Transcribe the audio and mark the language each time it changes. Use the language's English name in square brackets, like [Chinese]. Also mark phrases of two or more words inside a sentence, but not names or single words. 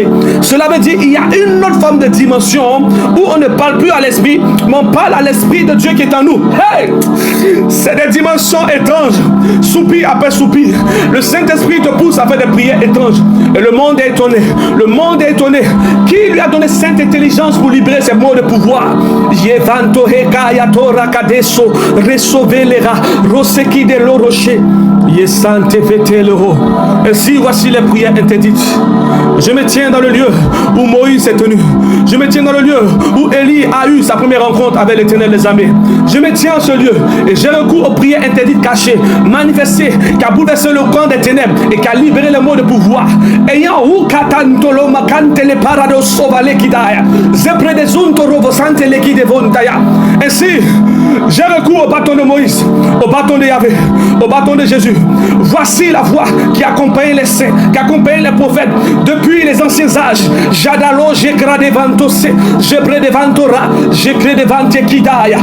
[French] Cela veut dire il y a une autre forme de dimension où on ne parle plus à l'esprit, mais on parle à l'Esprit de Dieu qui est en nous. Hey! C'est des dimensions étranges, soupir après soupir. Le Saint-Esprit te pousse à faire des prières étranges. Et le monde est étonné. Qui lui a donné cette intelligence pour libérer ses mots de pouvoir? Yevanto hekaya tora kadeso resovelera roseki de l'orocher. Yesante vetelero. Ainsi voici les prières interdites. Je me tiens dans le lieu où Moïse est tenu. Je me tiens dans le lieu où Élie a eu sa première rencontre avec l'Éternel des armées. Je me tiens en ce lieu et j'ai recours aux prières interdites cachées, manifestées, qui a bouleversé le camp des ténèbres et qui a libéré les mots de pouvoir. Ayant ou katantolo makante le parados sovale kidaya, zepre des untoro sante le ki devontaya. Ainsi, j'ai recours au bâton de Moïse, au bâton de Yahvé, au bâton de Jésus. Voici la voix qui accompagne les saints, qui accompagne les prophètes depuis les anciens âges. visage. Jadalo, j'ai gradé vantose, j'ai près devant Torah, j'ai créé devant Tekidaya.